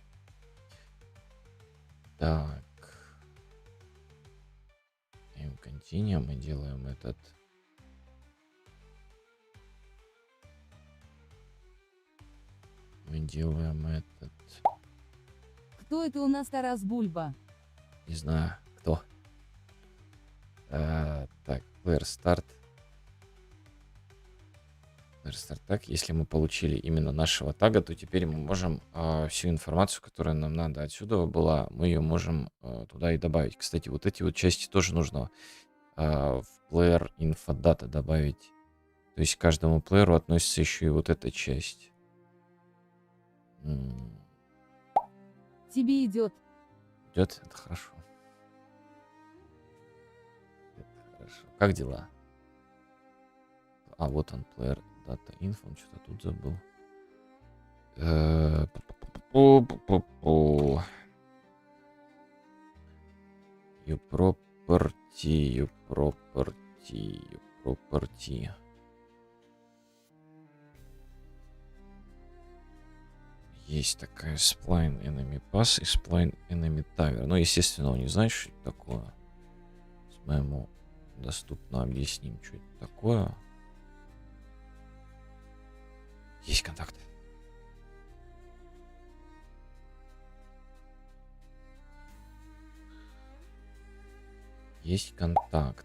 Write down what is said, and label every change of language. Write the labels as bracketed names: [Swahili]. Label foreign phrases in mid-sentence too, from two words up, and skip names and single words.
[Russian] Так. Continue, мы делаем этот. Кто это у нас Тарас Бульба? Не знаю, кто. Так, [English] player start. [Russian] Так, если мы получили именно нашего тага, то теперь мы можем всю информацию, которая нам надо отсюда была, мы ее можем туда и добавить. Кстати, вот эти вот части тоже нужно в [English] player info data [Russian] добавить. То есть к каждому плееру относится еще и вот эта часть. Тебе идет. Идет? Это хорошо. Как дела? Вот он, [English] player data info, [Russian] он что-то тут забыл. [English] You property. [Russian] Есть такая [English] spline enemy pass [Russian] и [English] spline enemy tower. [Russian] Ну, естественно, он не знает, что это такое. Мы ему доступно объясним, что это такое. Есть контакт. Есть контакт.